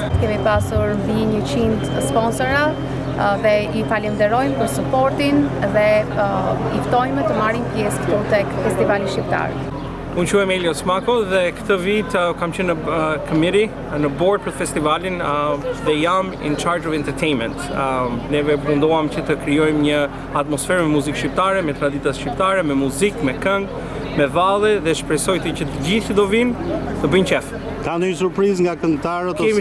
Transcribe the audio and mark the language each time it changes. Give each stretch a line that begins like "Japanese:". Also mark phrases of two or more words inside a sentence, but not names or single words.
Albanian: Kemi pasur mbi 100 sponsora dhe i falenderojmë për supportin dhe i ftojmë të marrin pjesë këtu tek Festivali Shqiptar. Unë quhem Elios Mako dhe këtë vit kam qenë në committee, në board për festivalin dhe jam
English: in charge of entertainment.
Albanian: Neve mundohem që të krijojmë një atmosferë me muzikë shqiptare, me tradita shqiptare, me muzikë, me këngë, me valle dhe shpresoj që të gjithë që do vinë të bëjnë qef. Ka ndonjë surprizë nga këngëtarët ose?